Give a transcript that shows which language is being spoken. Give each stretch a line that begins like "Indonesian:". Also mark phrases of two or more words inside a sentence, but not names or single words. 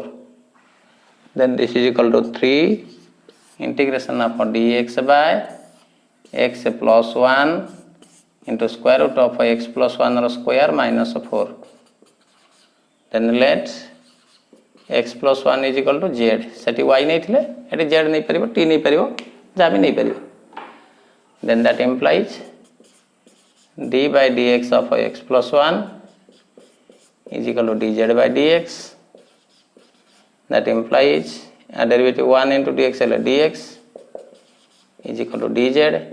English: Then this is equal to 3 integration of dx by x plus 1 into square root of x plus 1 square minus 4. Then let x plus 1 is equal to z.
Odia: ସେଠି y ନାହିଁ ଥିଲେ ଏଟି z ନାହିଁ ପଡ଼ିବୋ t ନାହିଁ ପଡ଼ିବୋ ଯା ଭି ନାହିଁ ପଡ଼ିବୋ.
English: Then that implies d by dx of x plus 1 is equal to dz by dx. That implies a derivative 1 into dx dx is equal to dz.